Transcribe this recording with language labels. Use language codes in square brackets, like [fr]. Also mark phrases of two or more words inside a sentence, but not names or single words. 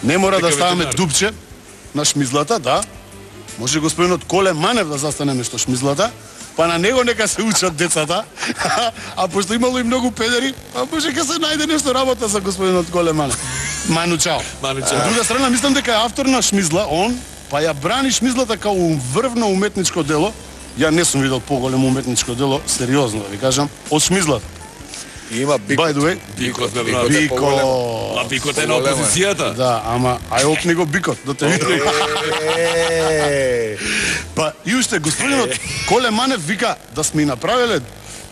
[mk] Не мора да ставаме дупче на шмизлата, да. Може господинот Коле Манев да застане место шмизлата, па на него нека се учат децата, а пошто имало и многу педери, а може ка се најде нешто работа за господинот Коле Манев. Ману Чао. Ману Чао. Од друга страна, мислам дека е автор на шмизла, он, па ја брани шмизлата као врвно уметничко дело. Ја не сум видел поголемо уметничко дело, сериозно да ви кажам, од шмизлата. И има Бикот. [en] By the way, [mk] Бикот, бе, брат. Бикот. А Бикот е на опозицијата. Да, ама ај опни го Бикот, да те видам. Па и уште господинот Коле Манев вика да сме направиле